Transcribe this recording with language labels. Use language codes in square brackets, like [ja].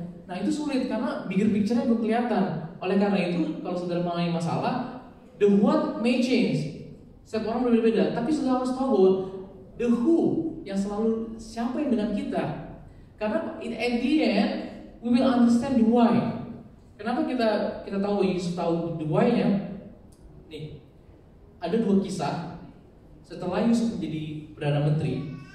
[id] Nah itu sulit karena [en] bigger picture- [id] nya belum kelihatan. Oleh karena itu, kalau saudara mengalami masalah, [en] The what may change. [id] Setiap orang berbeda-beda, tapi saudara harus tahu bahwa [en] the who [id] yang selalu siapa yang dengan kita. Karena [en] at the end we will understand the why. [id] Kenapa kita tahu Yusuf tahu [en] the why- [id] nya? Nih, ada dua kisah setelah Yusuf menjadi perdana menteri.